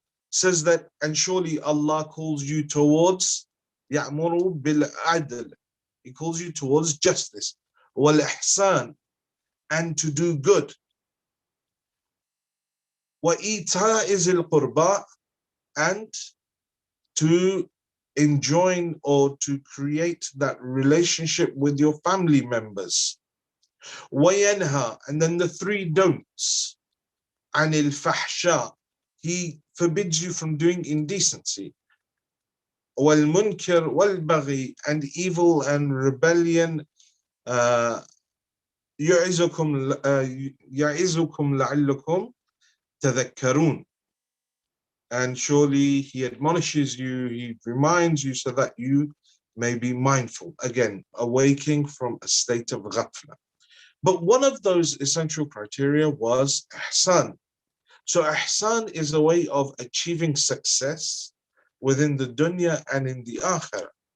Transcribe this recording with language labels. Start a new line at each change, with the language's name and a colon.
English: Says that, and surely Allah calls you towards
Arabic: يَأْمُرُ بِالْعَدْلِ,
English: He calls you towards justice,
Arabic: وَالْإِحْسَانِ,
English: and to do good,
Arabic: وَإِيتَاءِ ذِي الْقُرْبَى,
English: and to enjoin or to create that relationship with your family members.
Arabic: وَيَنْهَى,
English: and then the 3 don'ts.
Arabic: عَنِ الْفَحْشَاءِ,
English: He forbids you from doing indecency.
Arabic: وَالْمُنْكَرِ وَالْبَغْيِ,
English: and evil and rebellion,
Arabic: يعظكم يعظكم لعلكم تذكرون.
English: And surely he admonishes you, he reminds you so that you may be mindful. Again, awaking from a state of ghafla. But one of those essential criteria was ihsan. So ihsan is a way of achieving success within the dunya and in the akhirah.